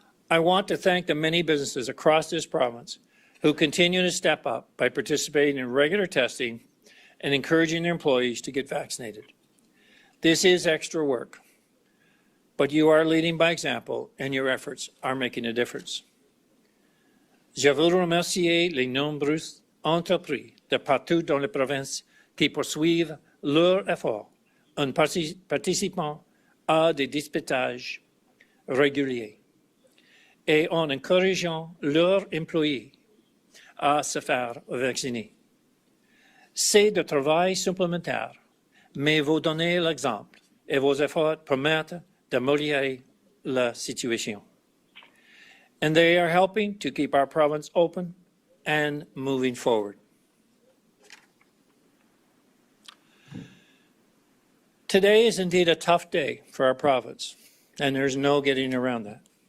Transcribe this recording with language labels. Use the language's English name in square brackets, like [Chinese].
[English] I want to thank the many businesses across this province who continue to step up by participating in regular testing and encouraging their employees to get vaccinated. This is extra work, but you are leading by example and your efforts are making a difference. [French] Je veux remercier les nombreuses entreprises de partout dans la province qui poursuivent leurs efforts en participant à des dépistages réguliers et en encourageant leurs employés à se faire vacciner. C'est de travail supplémentaire, mais vous donnez l'exemple et vos efforts permettent d'améliorer la situation. [English] And they are helping to keep our province open and moving forward. Today is indeed a tough day for our province, and there's no getting around that.